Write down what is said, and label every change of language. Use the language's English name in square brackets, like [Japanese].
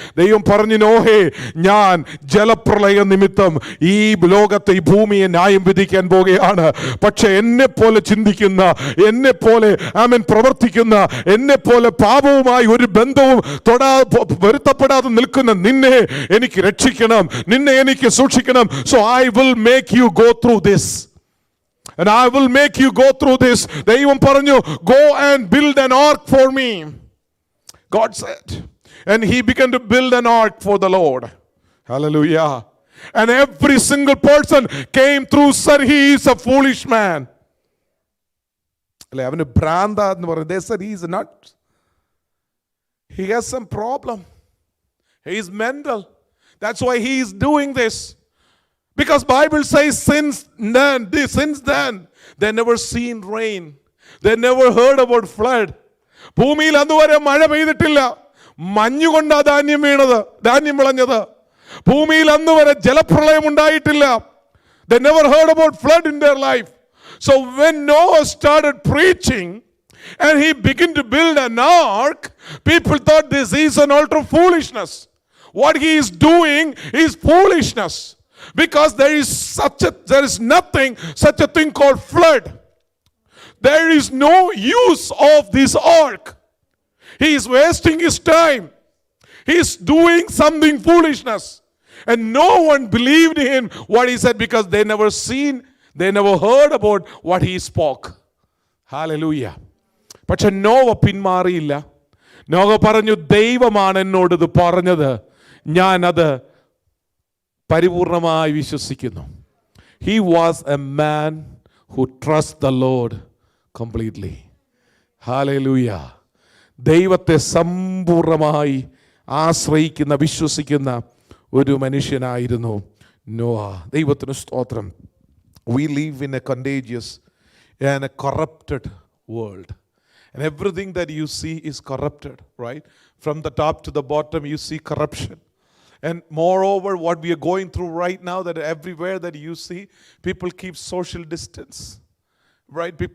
[Malayalam] ദൈവം പറഞ്ഞു, നോഹേ, ഞാൻ ജലപ്രളയ നിമിത്തം ഈ ലോകത്തെ, ഈ ഭൂമിയെ ന്യായം വിധിക്കാൻ പോകുകയാണ്. പക്ഷെ എന്നെ പോലെ ചിന്തിക്കുന്ന, എന്നെ പോലെ ആമേൻ പ്രവർത്തിക്കുന്ന, എന്നെ പോലെ പാപവുമായി ഒരു ബന്ധവും പൊരുത്തപ്പെടാതെ നിൽക്കുന്ന നിന്നെ എനിക്ക് രക്ഷിക്കണം, നിന്നെ എനിക്ക് സൂക്ഷിക്കണം. [English] So I will make you go through this. And I will make you go through this. [Malayalam] ദൈവം പറഞ്ഞു, [English] go and build an ark for me. God said. And he began to build an ark for the Lord. Hallelujah. And every single person came through, said he is a foolish man. They said he is nuts. He has some problem. He is mental. That's why he is doing this. Because Bible says since then, they never seen rain. They never heard about flood. [Malayalam] ഭൂമിയിൽ അതുവരെ മഴ പെയ്തിട്ടില്ല. മഞ്ഞുകൊണ്ടാ ധാന്യം വിളഞ്ഞത്. ഭൂമിയിൽ അന്നുവരെ ജലപ്രളയം ഉണ്ടായിട്ടില്ല. [English] They never heard about flood in their life. So when Noah started preaching and he began to build an ark, people thought this is an utter foolishness. What he is doing is foolishness. Because there is nothing, such a thing called flood. There is no use of this ark. He is wasting his time. He is doing something foolishness. And no one believed in what he said because they never heard about what he spoke. [Malayalam] Hallelujah. പക്ഷെ Nova പിന്മാറിയില്ല. Nova പറഞ്ഞു, ദൈവമാണ് എന്നോട് ഇത് പറഞ്ഞത്, ഞാൻ അത് പരിപൂർണമായി വിശ്വസിക്കുന്നു. [English] He was a man who trusts the Lord completely. Hallelujah. [Malayalam] ദൈവത്തെ സമ്പൂർണമായി ആശ്രയിക്കുന്ന വിശ്വസിക്കുന്ന ഒരു മനുഷ്യനായിരുന്നു നോവ. ദൈവത്തിന് സ്തോത്രം. [English] We live in a contagious and a corrupted world. And everything that you see is corrupted, right? From the top to the bottom, you see corruption. And moreover, what we are going through right now, that everywhere that you see, people keep social distance, right?